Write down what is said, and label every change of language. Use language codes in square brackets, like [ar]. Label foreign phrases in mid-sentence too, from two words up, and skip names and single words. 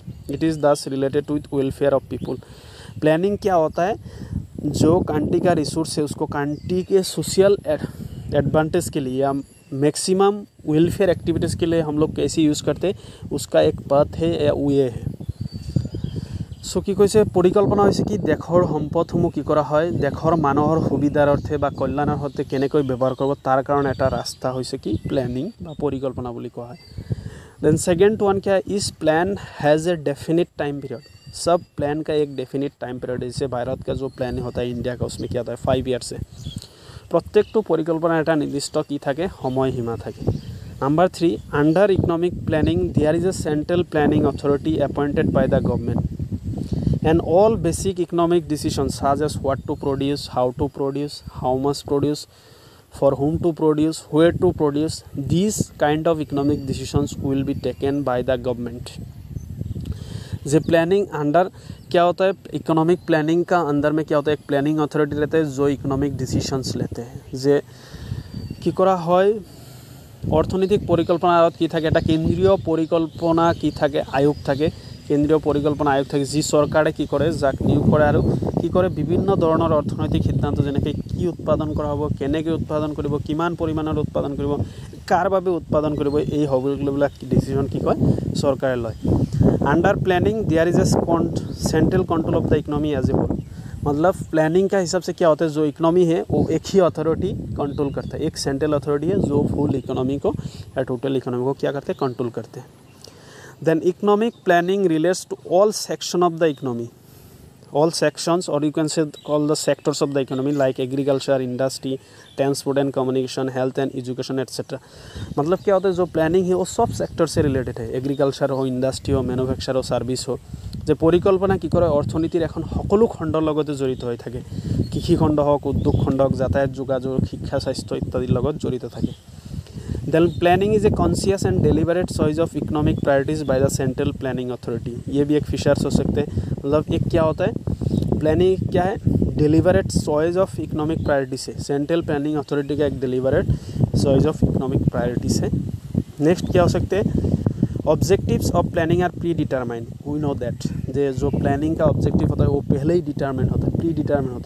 [en] It is this related with welfare of people. [hi] प्लानिंग क्या होता है, जो कंट्री का रिसोर्स है उसको कंट्री के [en] social advantage [hi] के लिए या [en] maximum welfare activities [hi] के लिए हम लोग कैसे यूज़ करते हैं, उसका एक पथ है या वे है। [as] सो কি কৈছে, পৰিকল্পনা হৈছে কি, দেশৰ সম্পদসমূহ কি কৰা হয়, দেশৰ মানুহৰ সুবিধাৰ অৰ্থে বা কল্যাণৰ অৰ্থে কেনেকৈ ব্যৱহাৰ কৰিব তাৰ কাৰণে এটা ৰাস্তা হৈছে কি, প্ল্যানিং বা পৰিকল্পনা বুলি কোৱা হয়। [en] then second one [hi] क्या है, [en] this plan has a definite time period. [hi] सब प्लान का एक [en] definite time period [hi] है। जैसे भारत का जो प्लान होता है इंडिया का, उसमें क्या होता है 5 ईयर्स है। [as] प्रत्येकটো परिकल्पना এটা নির্দিষ্ট কি থাকে, সময়সীমা থাকে। [en] Number 3, under economic planning there is a central planning authority appointed by the government and all basic economic decisions such as what to produce, how to produce, how much produce, for whom to produce, where to produce, these kind of economic decisions will be taken by the government। [hi] जे [en] planning under [hi] क्या होता है, [en] economic planning [hi] का अंदर में क्या होता है, एक [en] planning authority [hi] रहता है जो [en] economic decisions [hi] लेते हैं। [as] जे কি করা হয়, অর্থনৈতিক পৰিকল্পনাৰ কি থাকে, এটা কেন্দ্ৰীয় পৰিকল্পনা কি থাকে, আয়োগ থাকে, কেন্দ্ৰীয় পৰিকল্পনা আয়োগ থাকে, যি চৰকাৰে কি কৰে, যাক নিয়োগ কৰে আৰু কি কৰে, বিভিন্ন ধৰণৰ অৰ্থনৈতিক সিদ্ধান্ত, যেনেকৈ কি উৎপাদন কৰা হ'ব, কেনেকৈ উৎপাদন কৰিব, কিমান পৰিমাণৰ উৎপাদন কৰিব, কাৰ বাবে উৎপাদন কৰিব, এই সকলোবিলাক ডিচিশ্যন কি কয়, চৰকাৰে লয়। [en] Under planning there is a central control of the economy as a whole. [hi] मतलब प्लानिंग का हिसाब से क्या होता है, जो इकोनॉमी है वो एक ही अथॉरिटी कंट्रोल करता है, एक [en] central authority [hi] है जो [en] full economy [hi] को या [en] total economy [hi] को क्या करते हैं, कंट्रोल करते हैं। [en] Then economic planning relates to all section of the economy, all sections or you can say all the sectors of the economy like agriculture, industry, transport and communication, health and education etc। [hi] मतलब क्या होता है, जो प्लानिंग है वो सब सेक्टर से रिलेटेड है, एग्रिकालचार हो, इंडस्ट्री हो, मैनुफैक्चार हो, सार्विस हो। [as] যে পৰিকল্পনা কি কৰে, অৰ্থনীতিৰ এখন সকলো খণ্ডৰ লগতে জড়িত হৈ থাকে, কৃষি খণ্ড হওক, উদ্যোগ খণ্ড হওক, যাতায়াত, যোগাযোগ, শিক্ষা, স্বাস্থ্য ইত্যাদিৰ লগত জড়িত থাকে। [en] Then planning is a conscious and deliberate choice of economic priorities by the central planning authority। [hi] ये भी एक फीचर्स हो सकते हैं। मतलब एक क्या होता है, प्लानिंग क्या है, [en] deliberate choice of economic priorities [hi] है, [en] central planning authority [hi] का एक [en] deliberate choice of economic priorities [hi] है। नेक्स्ट क्या हो सकते हैं, [en] Objectives of planning are pre determined, we know that, [hi] जो प्लानिंग का ऑब्जेक्टिव होता है वो पहले ही डिटरमाइन होता है, [en] pre determine [hi] होता है।